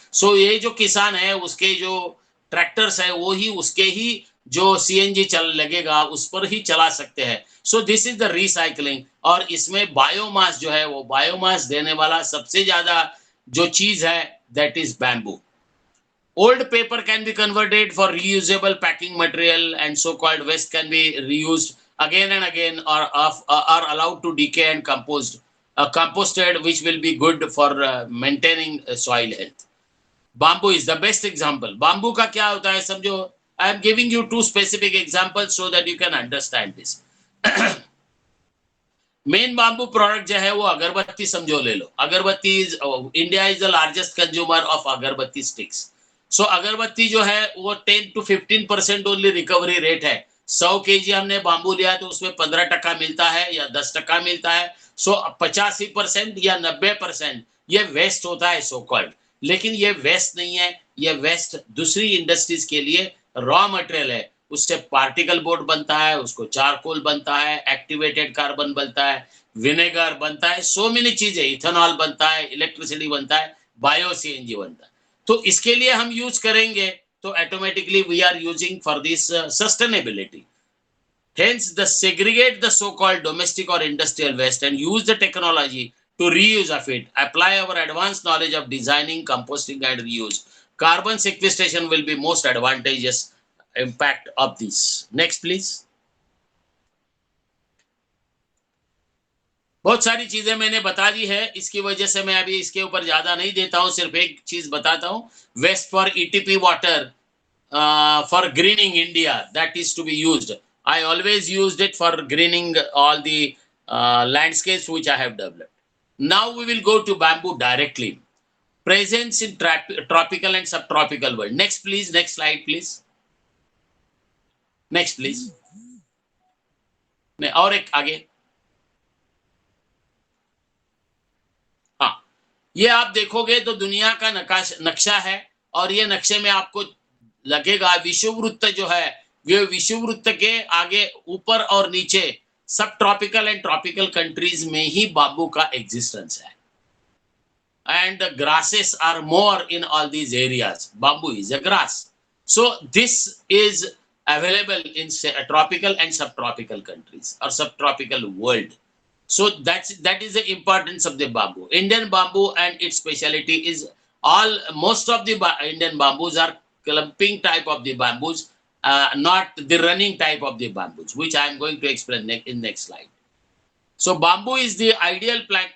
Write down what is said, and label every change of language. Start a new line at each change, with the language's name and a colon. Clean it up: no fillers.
Hindi: सो ये जो किसान है उसके जो ट्रैक्टर्स है वो ही उसके ही जो सीएनजी चल लगेगा उस पर ही चला सकते हैं.
English: So this is the recycling.
Hindi: और इसमें बायोमास जो है, वो बायोमास देने वाला सबसे ज्यादा जो चीज है
English: That is bamboo. Old paper can be converted for reusable packing material, and so-called waste can be reused again and again, or are allowed to decay and composted, which will be good for maintaining soil health. Bamboo is the best example.
Hindi: Bamboo का क्या होता है समझो.
English: I am giving you two specific examples so that you can understand this.
Hindi: Main bamboo product जो है वो अगरबत्ती समझो, ले लो. अगरबत्ती
English: India is the largest consumer of agarbatti sticks.
Hindi: सो अगरबत्ती जो है वो 10 to 15% ओनली रिकवरी रेट है. 100 kg हमने बाम्बू लिया तो उसमें 15% मिलता है या 10% मिलता है. सो 85% या 90% ये वेस्ट होता है सो कॉल्ड. लेकिन ये वेस्ट नहीं है, ये वेस्ट दूसरी इंडस्ट्रीज के लिए रॉ मटेरियल है. उससे पार्टिकल बोर्ड बनता है, उसको चारकोल बनता है, एक्टिवेटेड कार्बन बनता है, विनेगर बनता है, सो मेनी चीजें, इथेनॉल बनता है, इलेक्ट्रिसिटी बनता है, बायो सीएनजी बनता है. तो इसके लिए हम यूज करेंगे तो automatically
English: We are using for this sustainability. Hence, the segregate the so-called domestic or industrial waste and use the technology to reuse of it. Apply our advanced knowledge of designing, composting and reuse. carbon sequestration will be most advantageous impact of this. Next please.
Hindi: बहुत सारी चीजें मैंने बता दी है, इसकी वजह से मैं अभी इसके ऊपर ज्यादा नहीं देता हूं, सिर्फ एक चीज बताता हूं, waste for ETP water
English: for greening India, that is to be used. I always used it for greening all the landscapes which I have developed. Now we will go to bamboo directly. Presence in tropical and subtropical world. Next please, next slide please. Next please.
Hindi: नहीं, और एक आगे. हाँ, ये आप देखोगे तो दुनिया का नक्शा है, और ये नक्शे में आपको लगेगा विषुववृत्त जो है, वे विषुववृत्त के आगे ऊपर और नीचे सब ट्रॉपिकल एंड ट्रॉपिकल कंट्रीज में ही बांबू का एग्जिस्टेंस है,
English: And grasses are more in all these areas. Bamboo is a grass, so this is available in tropical and subtropical countries और subtropical world. So that is the importance of the bamboo. Indian bamboo and its speciality is most of the Indian bamboos are clumping type of the bamboos, not the running type of the bamboos, which I am going to explain in next slide. So bamboo is the ideal plant.